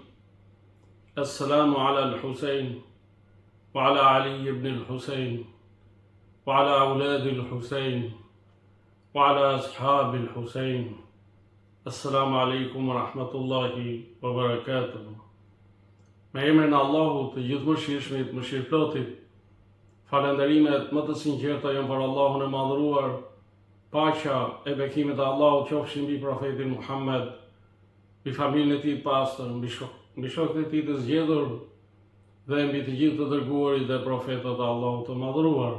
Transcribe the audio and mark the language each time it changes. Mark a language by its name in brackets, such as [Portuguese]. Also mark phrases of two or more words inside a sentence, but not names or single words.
[Arabic] السلام على الحسين وعلى علي بن الحسين وعلى أولاد الحسين وعلى أصحاب الحسين. السلام عليكم ورحمة الله وبركاته. [Albanian] Me emrin e Allahut të gjithë mëshirshmit, mëshirëplotit, falënderimet më të sinqerta janë për Allahun e madhëruar, paqja e bekimet e Allahut qofshin mbi profetin Muhammed, mbi familjen e tij të pastër, mbi shokët e tij të zgjedhur dhe mbi të gjithë të dërguarit dhe profetët e Allahut të madhëruar.